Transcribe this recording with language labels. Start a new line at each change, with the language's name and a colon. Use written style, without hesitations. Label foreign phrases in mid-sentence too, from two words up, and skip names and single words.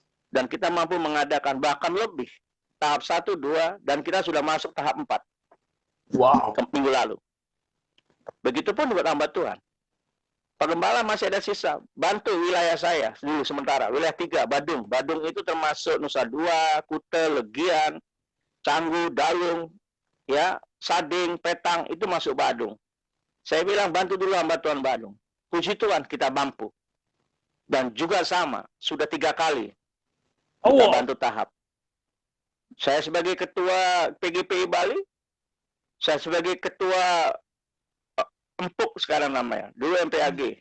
Indonesian: Dan kita mampu mengadakan bahkan lebih. Tahap 1, 2, dan kita sudah masuk tahap 4. Wow. Minggu lalu. Begitupun buat hamba Tuhan. Pak Gembala masih ada sisa. Bantu wilayah saya dulu sementara. Wilayah 3, Badung. Badung itu termasuk Nusa Dua, Kuta, Legian, Canggu, Dalung, ya, Sading, Petang, itu masuk Badung. Saya bilang bantu dulu hamba Tuhan Badung. Puji Tuhan kita mampu. Dan juga sama, sudah 3 kali kita bantu tahap. Saya sebagai ketua PGPI Bali, saya sebagai ketua Empuk sekarang namanya, dulu MPAG.